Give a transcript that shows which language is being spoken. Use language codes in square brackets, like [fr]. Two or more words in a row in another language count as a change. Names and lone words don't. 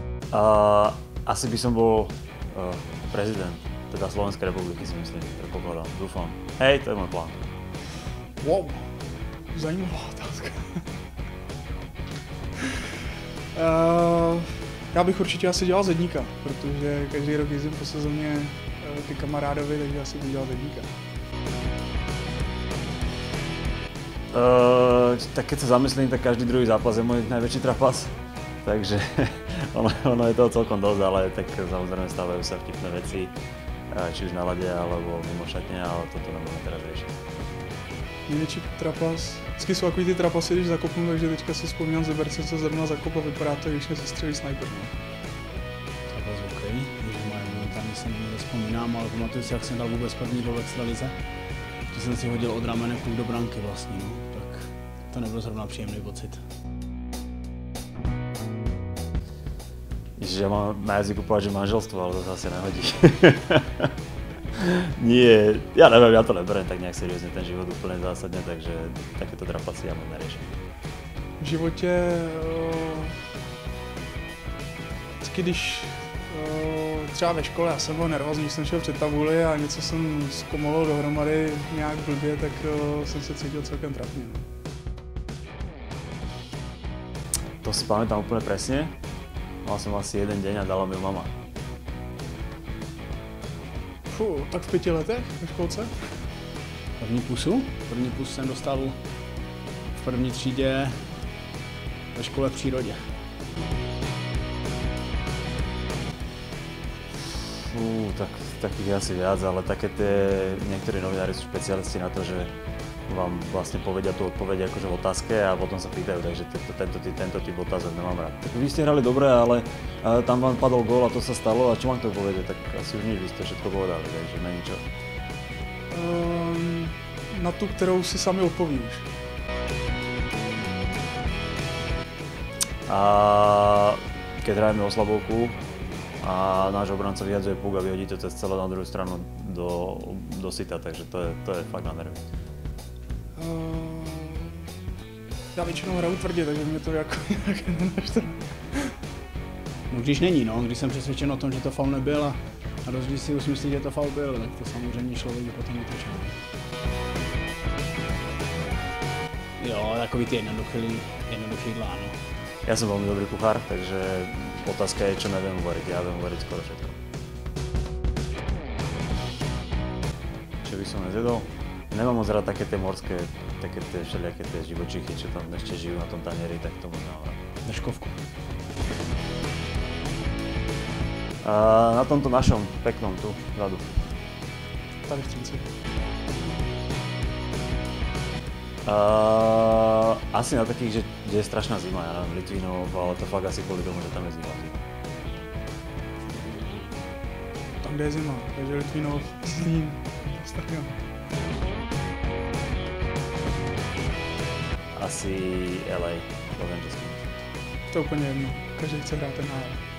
[sk] Asi by som bol prezident, teda Slovenskej republiky si myslím, predpokladám, dúfam. Hej, to je môj plán. [cs] Wow, zajímavá otázka. Já bych určitě asi dělal zedníka, protože každý rok jezdím po sezóně ke kamarádovi, takže asi bych dělal zedníka. [sk] Tak keď sa zamyslím, tak každý druhý zápas je môj najväčší trapas. Takže ono je toho celkom dosť, ale tak samozrejme stávajú sa vtipné veci, či už na lade, alebo mimo šatne, ale toto nebudeme teraz riešiť. [cs] Největší trapas. Vždycky jsou takový ty trapasy, když zakopnu, takže teďka si vzpomínám z Liberce, co zrovna zakop a vypadá to, když mě sestřelí sniper. No. Trapas OK, když momentálně se nevzpomínám, ale pamatuju si, jak jsem dal vůbec první gol v extralize. Že jsem si hodil od ramene kluk do branky vlastně, no. Tak to nebyl zrovna příjemný pocit. [sk] Ježiš, ja mám na jazyku povedať, že manželstvo, ale to sa asi nehodí. Nie, ja neviem, ja to neberiem tak nejak seriózne ten život úplne zásadne, takže takéto trapasy ja moc neriešim. [cs] V životě, vždycky když třeba ve škole já jsem byl nervózní, když jsem šel před tabuli a něco jsem zkomolil dohromady nějak blbě, tak jsem se cítil celkem trapně. No. [sk] To si pamätám úplne presne. Mal som asi jeden deň a dala mi mama. [cs] Fú, tak v 5 letech ve školce? První pusu jsem dostal v první třídě ve škole v přírodě. [sk] Tak takých je asi viac, ale také tie, niektorí novinári sú špecialisti na to, že vám vlastne povedia tú odpoveď akože v otázke a potom sa pýtajú, takže tento typ otázok nemám rád. Tak vy ste hrali dobre, ale tam vám padol gól a to sa stalo a čo mám k tomu povedať, tak asi už nič, vy ste všetko povedali, takže není čo. [cs] Na tu, kterou si sami odpovíš. [sk] Keď hrajeme oslabovku a náš obranca vyhadzuje puk a vyhodí to cez celé na druhú stranu do sita, takže to je fakt na nervy. [cs] Já většinou hraju tvrdě, takže mě to jako nějak nenaštve. No když není, no, když jsem přesvědčen o tom, že to faul nebyl a rozdíl si už myslí, že to faul byl, tak to samozřejmě člověk potom utočil. Jo, takový ty jednoduchý jídla, no. [sk] Ja som veľmi dobrý kuchár, takže otázka je, čo neviem uvariť. Ja viem uvariť skoro všetko. Čo by som nezjedol? Nemám moc rád také tie morské, také tie všelijaké tie živočichy, čo tam ešte žijú na tom tanieri, tak to moc nemám rád. Držkovku. Na tomto našom peknom tu, vzadu. [cs] Tady v Třinci. [sk] Asi na takých, kde je strašná zima, ja neviem, Litvínov, ale to fakt asi kvôli tomu, že tam je zima. Tam, kde je zima, takže Litvínov, Zlín, Stadion. [cs] Asi LA, Los Angeles. To je úplně jedno, každý chce hrát ten NHL.